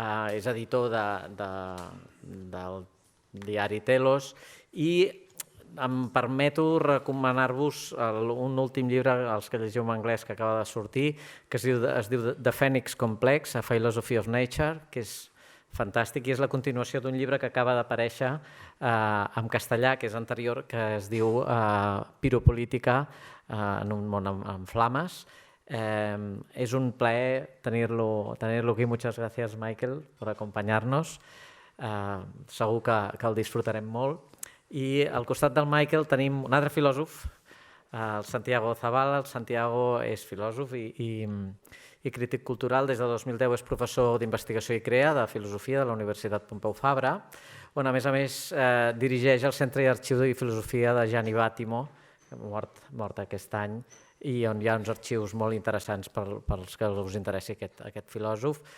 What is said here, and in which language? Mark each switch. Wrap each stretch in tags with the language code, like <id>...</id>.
<ca>És editor del diari Telos i em permeto recomanar-vos un últim llibre, els que llegiu en anglès, que acaba de sortir, que es diu The Phoenix Complex, A Philosophy of Nature, que és fantàstic i és la continuació d'un llibre que acaba d'aparèixer en castellà, que és anterior, que es diu Piropolítica en un món en flames. Es un plaer tenerlo aquí.</ca> <es>Muchas gracias, Michael, por acompañarnos.</es> <ca>Segur que el disfrutarem molt. I al costat del Michael tenim un altre filòsof, el Santiago Zavala. El Santiago és filòsof i crític cultural. Des de 2010 és professor d'investigació i crea de filosofia de la Universitat Pompeu Fabra, on a més dirigeix el Centre d'Arxiu i Filosofia de Gianni Vattimo, mort aquest any, i on hi ha uns arxius molt interessants pels que us interessi aquest filòsof.</ca>